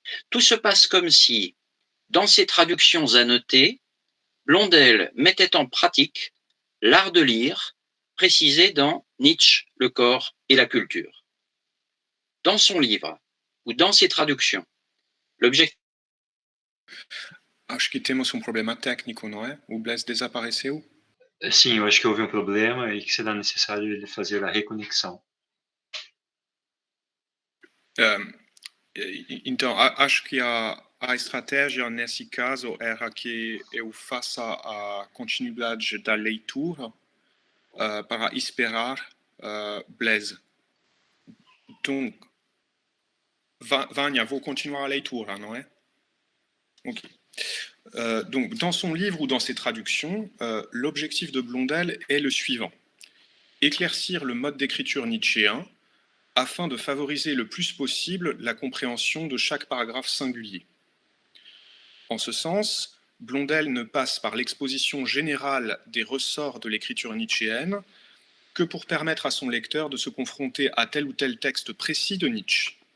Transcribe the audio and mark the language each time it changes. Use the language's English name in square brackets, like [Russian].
[French] Tout se passe comme si, dans ses traductions annotées, Blondel mettait en pratique l'art de lire, précisé dans Nietzsche, le corps et la culture. Dans son livre ou dans ses traductions, l'objectif... [Portuguese] Acho que temos problema técnico, não é? O Blaise desapareceu. Sim, eu acho que houve problema e que será necessário ele fazer a reconexão. Então, acho que a estratégia nesse caso era que eu faça a continuidade da leitura para esperar Blaise. Então, Vânia, vou continuar a leitura, não é? Ok. [French] Donc, dans son livre ou dans ses traductions, l'objectif de Blondel est le suivant. Éclaircir le mode d'écriture nietzschéen afin de favoriser le plus possible la compréhension de chaque paragraphe singulier. En ce sens, Blondel ne passe par l'exposition générale des ressorts de l'écriture nietzschéenne que pour permettre à son lecteur de se confronter à tel ou tel texte précis de Nietzsche.